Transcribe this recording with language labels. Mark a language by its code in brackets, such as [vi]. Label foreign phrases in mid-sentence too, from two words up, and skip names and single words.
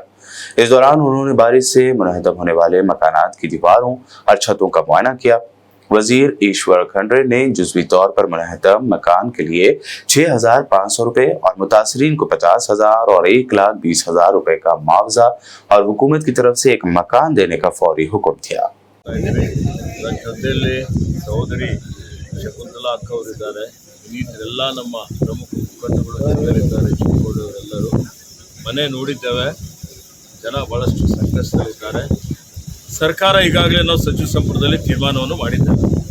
[ur] اس دوران انہوں نے بارش سے منہدم ہونے والے مکانات کی دیواروں اور چھتوں کا معائنہ کیا. وزیر ایشور کھنڈرے نے جزوی طور پر منہدم مکان کے لیے 6,500 روپے اور متاثرین کو 50,000 اور 1,20,000 روپے کا معاوضہ اور حکومت کی طرف سے ایک مکان دینے کا فوری حکم دیا. [kn] ನನ್ನ ಜೊತೆಯಲ್ಲಿ ಸಹೋದರಿ ಶಕುಂತಲಾ ಅಕ್ಕ ಅವರಿದ್ದಾರೆ, ಇನ್ನಿತರೆಲ್ಲ ನಮ್ಮ ಪ್ರಮುಖ ಮುಖಂಡಗಳು ಜೊತೆಯಲ್ಲಿದ್ದಾರೆ, ಚಿಕ್ಕಗೌಡವರೆಲ್ಲರೂ ಮನೆ ನೋಡಿದ್ದೇವೆ. ಜನ ಬಹಳಷ್ಟು ಸಂಕಷ್ಟದಲ್ಲಿದ್ದಾರೆ. ಸರ್ಕಾರ ಈಗಾಗಲೇ ನಾವು ಸಚಿವ ಸಂಪುಟದಲ್ಲಿ ತೀರ್ಮಾನವನ್ನು ಮಾಡಿದ್ದೇವೆ.